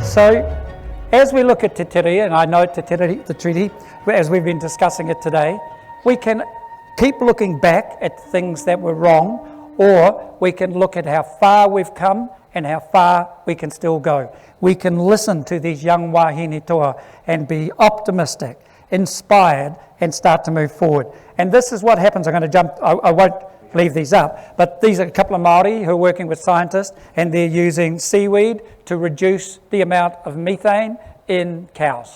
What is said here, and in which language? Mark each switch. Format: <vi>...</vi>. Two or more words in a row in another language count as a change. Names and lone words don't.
<en>So, as we look at Te Tiriti, and I know Te Tiriti, the treaty, as we've been discussing it today, we can keep looking back at things that were wrong, or we can look at how far we've come and how far we can still go. We can listen to these young</en> <mi>wahine toa</mi> <en>and be optimistic, inspired, and start to move forward. And this is what happens. I'm going to jump, I won't leave these up, but these are a couple of Māori who are working with scientists, and they're using seaweed to reduce the amount of methane in cows.</en>